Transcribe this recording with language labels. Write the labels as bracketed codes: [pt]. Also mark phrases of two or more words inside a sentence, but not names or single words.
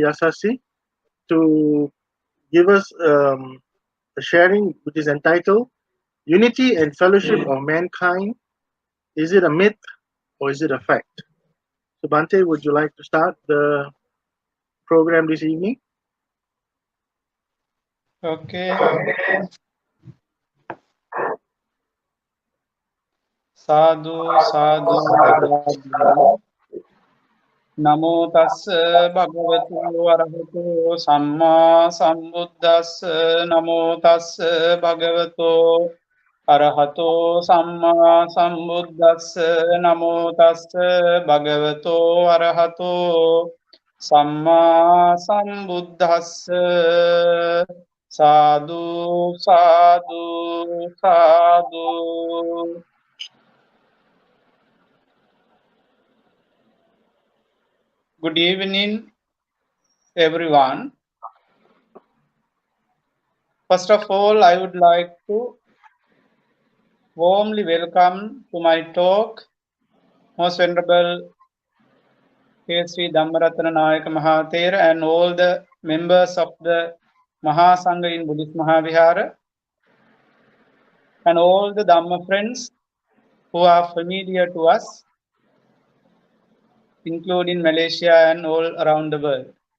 [en] Yasassi to give us a sharing which is entitled Unity and Fellowship of Mankind. Is it a myth or is it a fact? So Bhante, would you like to start the program this evening? [pi] Okay. Sadhu, sadhu, sadhu. Namo tassa bhagavatu arahato samma sambuddhassa. Namo tassa bhagavato arahato samma sambuddhassa. Namo tassa bhagavato arahato samma sambuddhassa. Sadhu, sadhu, sadhu. [en] Good evening, everyone. First of all, I would like to warmly welcome to my talk Most Venerable Sri Dhammaratana Nayaka Mahathir and all the members of the Mahasangha in Buddhist Mahavihara and all the Dhamma friends who are familiar to us, including Malaysia and all around the world.